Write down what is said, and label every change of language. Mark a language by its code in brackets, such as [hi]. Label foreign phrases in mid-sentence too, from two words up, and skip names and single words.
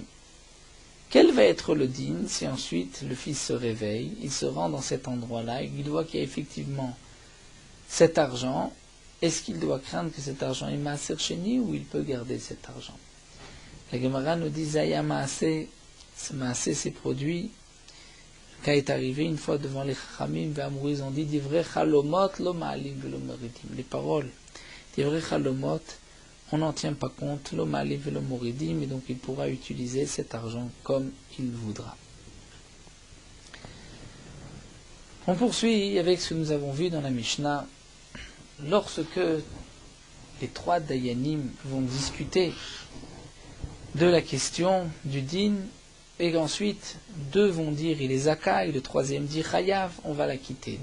[fr] Quel va être le din si ensuite le fils se réveille, il se rend dans cet endroit-là, et il voit qu'il y a effectivement cet argent? Est-ce qu'il doit craindre que cet argent est [he] מעשר שני [fr] ou il peut garder cet argent? La Gemara nous dit [he] היה מעשה, [fr] ce Maaseh s'est produit, le cas est arrivé une fois devant les Chachamim, Ve'amrou, ils ont dit [he] דברי חלומות לא מעלין ולא מורידין. [fr] Les paroles [he] דברי חלומות, [fr] on n'en tient pas compte, l'homme a levé le moridim, et donc il pourra utiliser cet argent comme il voudra. On poursuit avec ce que nous avons vu dans la Mishnah. Lorsque les trois Dayanim vont discuter de la question du din, et ensuite, deux vont dire il est zakai, le troisième dit chayav, on va l'acquitter.